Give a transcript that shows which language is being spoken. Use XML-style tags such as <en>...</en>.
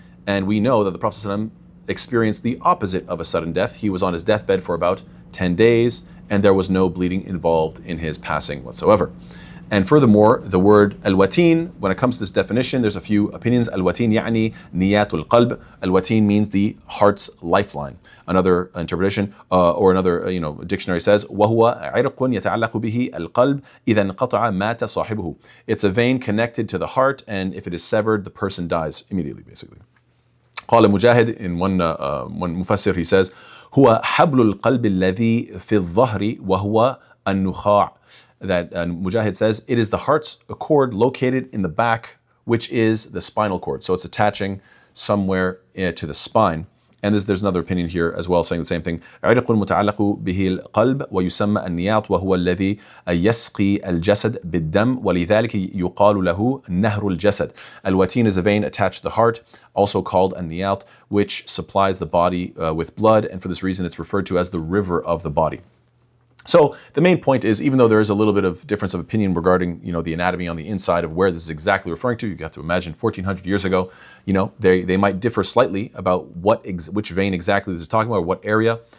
<en>And we know that the Prophet ﷺ experienced the opposite of a sudden death. He was on his deathbed for about 10 days, and there was no bleeding involved in his passing whatsoever. And furthermore, the word al-wateen, when it comes to this definition, there's a few opinions. Al-wateen</en> <ar>يعني</ar> <en>niyatul qalb. Al-wateen means the heart's lifeline. Another interpretation or another dictionary says</en> <ar>وهو عرق يتعلق به القلب إذا انقطع مات صاحبه.</ar> <en>It's a vein connected to the heart, and if it is severed, the person dies immediately, basically.</en> <ar>قال مجاهد,</ar> <en>in one mufassir, he says</en> <ar>هو حبل القلب الذي في الظهر وهو النخاع.</ar> <en>That Mujahid says, it is the heart's cord located in the back, which is the spinal cord. So it's attaching somewhere to the spine. And there's another opinion here as well saying the same thing.</en> <ar>عرق متعلق به القلب ويسمى النياط وهو الذي يسقي الجسد بالدم ولذلك يقال له نهر الجسد.</ar> <en>الوتين is a vein attached to the heart, also called النياط, which supplies the body with blood, and for this reason it's referred to as the river of the body. So the main point is, even though there is a little bit of difference of opinion regarding, the anatomy on the inside of where this is exactly referring to, you have to imagine 1400 years ago, they might differ slightly about which vein exactly this is talking about, or what area.</en>